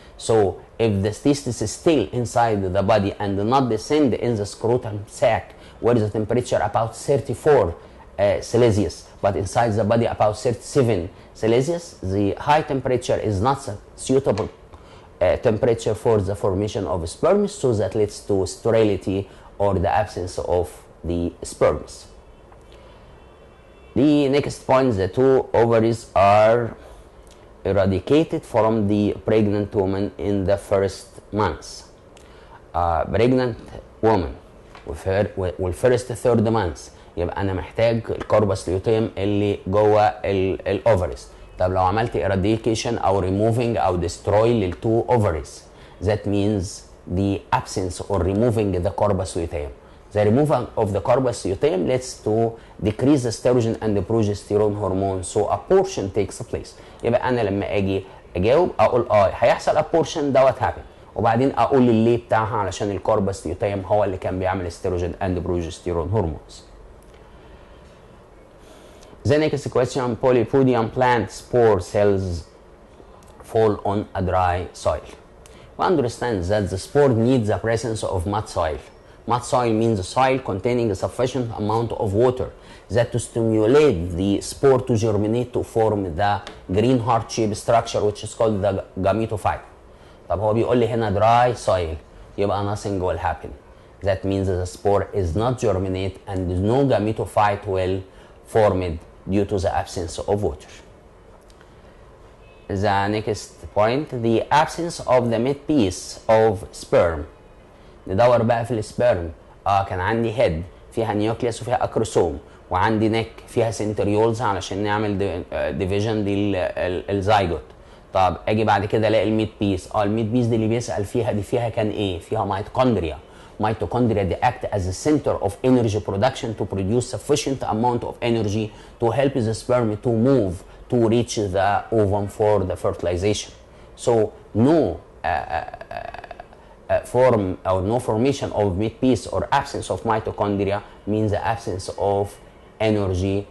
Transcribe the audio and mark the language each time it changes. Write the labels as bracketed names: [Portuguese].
[English] So if the testis is still inside the body and not descend in the scrotum sac, where the temperature about 34 Celsius, but inside the body about 37 Celsius, the high temperature is not suitable temperature for the formation of sperms, so that leads to sterility or the absence of the sperms. The next point, the two ovaries are eradicated from the pregnant woman in the first months. Pregnant woman [Arabic] والفيرست ثيرد مانث يبقى انا محتاج الكوربس ليوتيم اللي جوه الاوفريز. طب لو عملت [English] eradication او removing او destroy للتو ovaries, that means the absence or removing the corpus luteum. The removal of the corpus luteum leads to decrease the estrogen and the progesterone hormone, so abortion takes place. [Arabic] يبقى انا لما اجي اجاوب اقول هيحصل abortion دوت happen، وبعدين اقول اللي بتاعها علشان الكوربس luteum هو اللي كان بيعمل estrogen and progesterone hormones. [English] The next question, polypodium plant spore cells fall on a dry soil. We understand that the spore needs the presence of mud soil. Mud soil means soil containing a sufficient amount of water that to stimulate the spore to germinate to form the green heart-shaped structure which is called the gametophyte. [Arabic] طب هو بيقول لي هنا dry soil يبقى [English] nothing will happen. That means the spore is not germinate and no gametophyte will form it due to the absence of water. The next point, the absence of the midpiece of sperm. [Arabic] ندور بقى في السبرم. كان عندي هيد فيها نيوكليوس وفيها اكروسوم، وعندي نيك فيها سنتريولز علشان نعمل ديفيجن للزايجوت. طب اجي بعد كده الاقي الميد بيس. الميد بيس دي اللي بيسال فيها دي فيها كان ايه؟ فيها ميتوكوندريا. [English] Mitochondria they act as a center of energy production to produce sufficient amount of energy to help the sperm to move to reach the ovum for the fertilization. So no form or no formation of midpiece or absence of mitochondria means the absence of energy.